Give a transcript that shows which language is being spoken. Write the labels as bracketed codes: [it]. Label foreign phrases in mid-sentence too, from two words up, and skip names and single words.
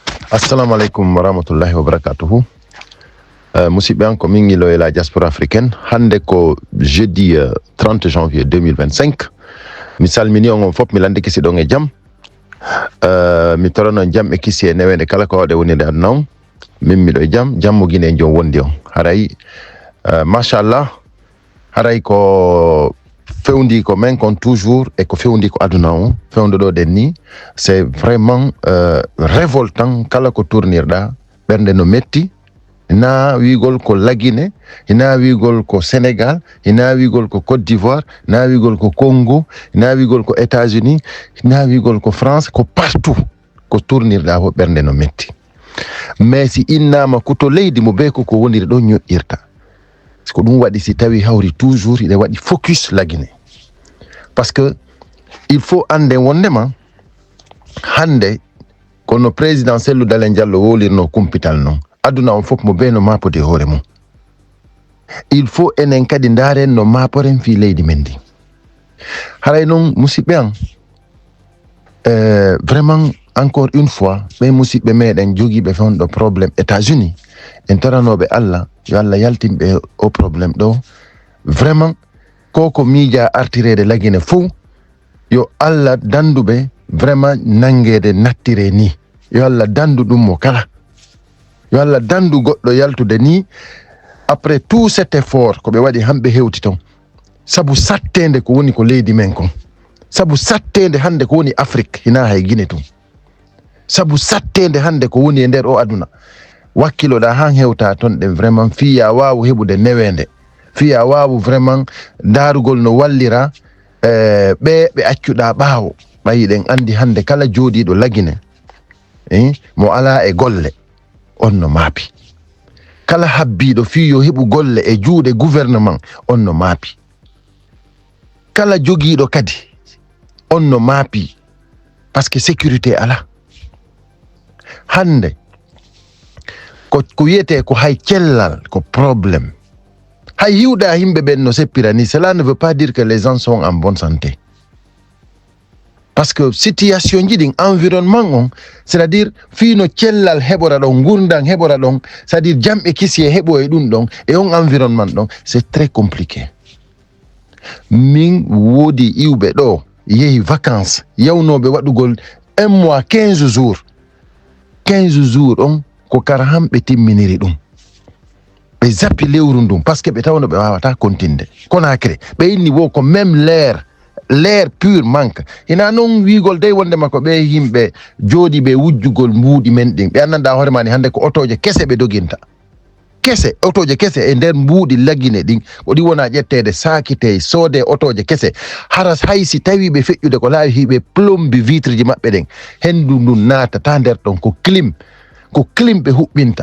[ar] السلام عليكم ورحمة الله وبركاته. [ff] Musidɓe an ko min ilo e la diaspora africaine. Hande ko [fr] jeudi 30 janvier 2025. [ff] Mi salmini on fof mi landi kisi ɗon e jaam. Mi torono jaam e kisi e newede kala ko waɗe woni nde aduna on. Min miɗo e jaam, jammo guine e jom wondi on. Haray machallah, haray ko fewndi ko men kon [fr] toujours et [ff] ko fewndi ko aduna on. Fewndo ɗo den ni [fr] c'est vraiment révoltant [ff] kala ko tournirɗa ɓernde no metti. Hina wigol ko Lagine, hina wigol ko Sénégal, hina wigol ko Côte d'Ivoire, hina wigol ko Congo, hina wigol ko États-Unis, hina wigol ko France, ko partout ko tournirɗa ho ɓernde no metti. Mais si innama ko to leydi mo be ko woniri ɗo ñoƴƴirta, ko ɗum waɗi si tawi hawri toujours ine waɗi focus Lagine. [fr] Parce que il faut [ff] ande wondema hande kono président Cellou Dalein Diallo wolirno kumpital non, aduna on fof mo be no mapode hoore mum. [fr] Il faut [ff] enen kadi ndaren no maporen fi leydi men ndi. Haray noon musidɓe an, [fr] vraiment encore une fois [ff] ɓe musidɓe meɗen jogiiɓe fewndo probléme États-Unis, en toranoɓe Allah yo Allah yaltinɓe o probléme ɗo. Vraiment koko miija artirede Lagine fou, yo Allah danduɓe vraiment nangede nattire ni, yo Allah dandu ɗum mo kala, yo Allah dandu goɗɗo yaltude ni [fr] après tout cet effort [ff] ko ɓe waɗi hamɓe hewti ton, sabu sattede ko woni ko leydi men kon, sabu sattede hande ko woni Afrique hina hay Guinée tun, sabu sattede hande ko woni e nder o aduna. Wakkiloɗa han hewta ton ɗen vraiment fiya wawu heɓude newende, fiya wawu vraiment darugol no wallira ɓe accuɗa ɓaawo. Ɓayi ɗen andi hande kala jooɗiɗo Lagine mo ala e golle on no maapi, kala habbiɗo fiyo heɓu golle e juuɗe gouvernement on no maapi, kala jogiiɗo kadi on no maapi, [fr] par ce que sécurité ala. [ff] Hande ko wiyete ko hay cellal ko probléme, hay hiwɗa yimɓe ɓen no seppira ni, [fr] cela ne veut pas dire que les gens sont en bonne santé. Parce que situation [ff] ji ɗin environnement on, c'est-à-dire fino cellal heɓora ɗon, gurdan heɓora ɗon, c'est-à-dire jamɓe kisi e heɓo e ɗum ɗon e on environnement ɗon, [fr] c'est très compliqué. [ff] Min woodi iwɓe ɗo yehi vacances yawnoɓe waɗugol 1 mois 15 jours on ko kara hamɓe timminiri ɗum, ɓe zappi lewru ndun [fr] parce que [ff] ɓe tawno ɓe wawata continde. Conakry ɓe inni wo ko [fr] même l'air pur manque. [ff] Hina noon wigol dey wondema ko ɓe yimɓe jooɗi ɓe wujjugol mbuuɗi men ɗin, ɓe annanda hoore mani hande ko otoje kese ɓe doginta, kese otoje kese e nder mbuuɗi Lagine ɗin, ko ɗi wona ƴettede sakite soode otoje kese. Haras hay si tawi ɓe feƴƴude ko laawi hiɓe plombi vitre ji maɓɓe ɗen, hendu ndun natata nder ɗon, ko clim ɓe huɓɓinta.